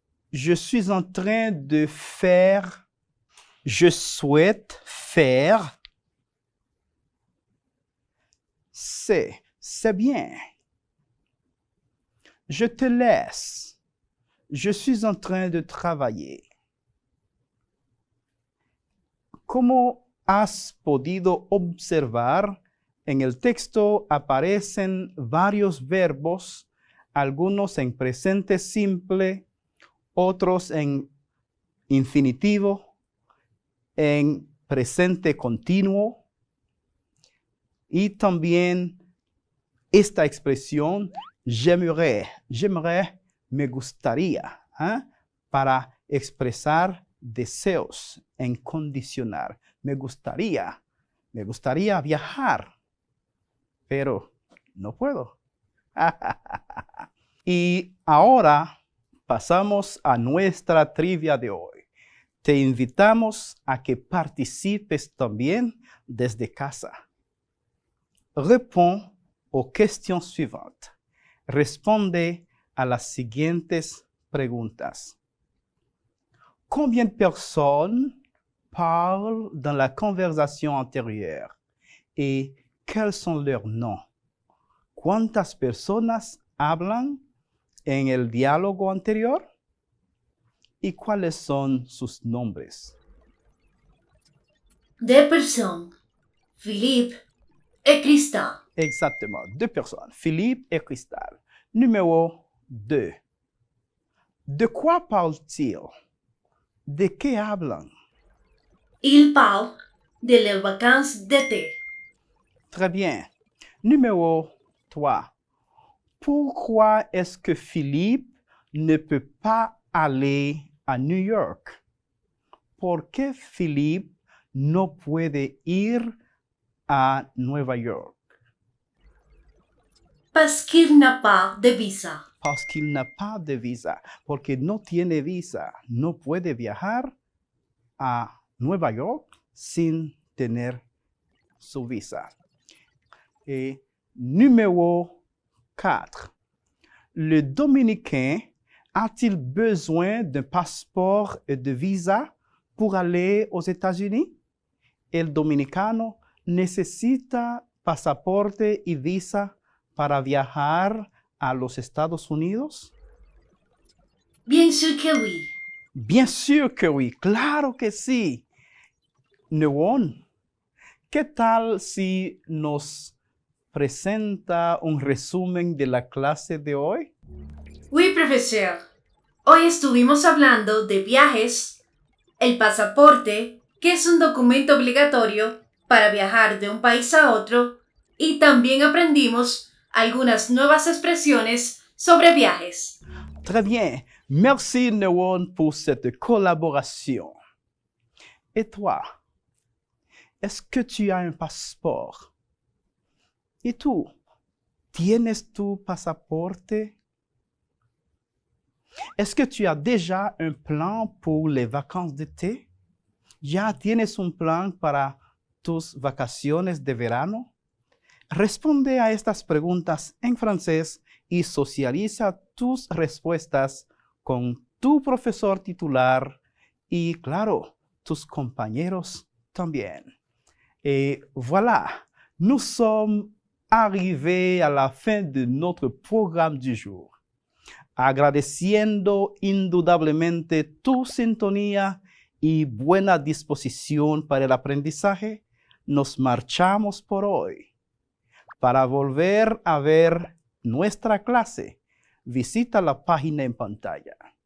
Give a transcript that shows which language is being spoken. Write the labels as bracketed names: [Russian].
[French] Je suis en train de faire. Je souhaite faire. C'est bien. Je te laisse. Je suis en train de travailler. [Spanish] Como has podido observar, en el texto aparecen varios verbos, algunos en presente simple, otros en infinitivo, en presente continuo, y también esta expresión, j'aimerais, me gustaría, para expresar deseos en condicional. Me gustaría viajar, pero no puedo. Y ahora pasamos a nuestra trivia de hoy. Te invitamos a que participes también desde casa. [French] Réponds aux questions suivantes. [Spanish] Responde a las siguientes preguntas. [French] Combien de personnes parlent dans la conversation antérieure? Et quels sont leurs noms? [Spanish] ¿Cuántas personas hablan en el diálogo anterior? ¿Y cuáles son sus nombres? [French] Deux personnes, Philippe et Cristal. Exactement, 2 personnes, Philippe et Cristal. Numéro 2. De quoi parlent-ils? [Spanish] ¿De qué hablan? [French] Ils parlent de leurs vacances d'été. Très bien. Numéro 3. Pourquoi est-ce que Philippe ne peut pas aller a New York? [Spanish] ¿Por qué Philippe no puede ir a Nueva York? [French] Parce qu'il n'a pas de visa. Parce qu'il n'a pas de visa. [Spanish] Porque no tiene visa. No puede viajar a Nueva York sin tener su visa. [French] Et numéro 4. Le Dominicain a-t-il besoin d'un passeport et de visa pour aller aux États-Unis? [Spanish] El dominicano necesita pasaporte y visa para viajar a los Estados Unidos? [French] Bien sûr que oui. Bien sûr que oui, [Spanish] claro que sí. Newon, ¿qué tal si nos presenta un resumen de la clase de hoy? [French] Oui, profesor. [Spanish] Hoy estuvimos hablando de viajes, el pasaporte, que es un documento obligatorio para viajar de un país a otro, y también aprendimos algunas nuevas expresiones sobre viajes. [French] Très bien. Merci, Newon, pour cette collaboration. Et toi, est-ce que tu as un passeport? [Spanish] ¿Y tú? ¿Tienes tu pasaporte? [French] Est-ce que tu as déjà un plan pour les vacances d'été? [Spanish] ¿Ya tienes un plan para tus vacaciones de verano? Responde a estas preguntas en francés y socializa tus respuestas con tu profesor titular y, claro, tus compañeros también. [French] Et voilà, nous sommes arrivés à la fin de notre programme du jour. [Spanish] Agradeciendo indudablemente tu sintonía y buena disposición para el aprendizaje, nos marchamos por hoy. Para volver a ver nuestra clase, visita la página en pantalla.